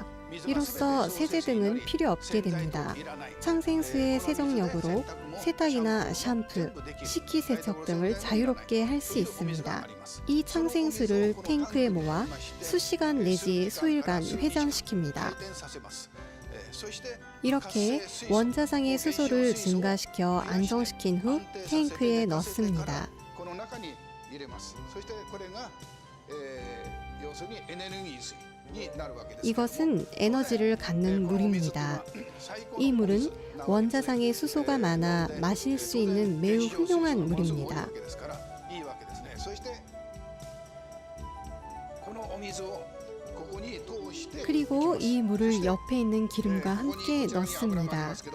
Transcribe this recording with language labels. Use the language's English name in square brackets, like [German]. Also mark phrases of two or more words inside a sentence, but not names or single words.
[Korean] 이로써 세제 등은 필요 없게 됩니다. 창생수의 세정력으로 세탁이나 샴푸, 식기세척 등을 자유롭게 할 수 있습니다. 이 창생수를 탱크에 모아 수시간 내지 수일간 회전시킵니다. 이렇게 원자상의 수소를 증가시켜 안정시킨 후 탱크에 넣습니다. [Japanese] 入れます。そしてこれが、要するにエネルギー水になるわけです。 [Korean] 이것은 에너지를 갖는 물입니다. 이 물은 원자상의 수소가 많아 마실 수 있는 매우 훌륭한 물입니다. 그리고 이 물을 옆에 있는 기름과 함께 넣습니다.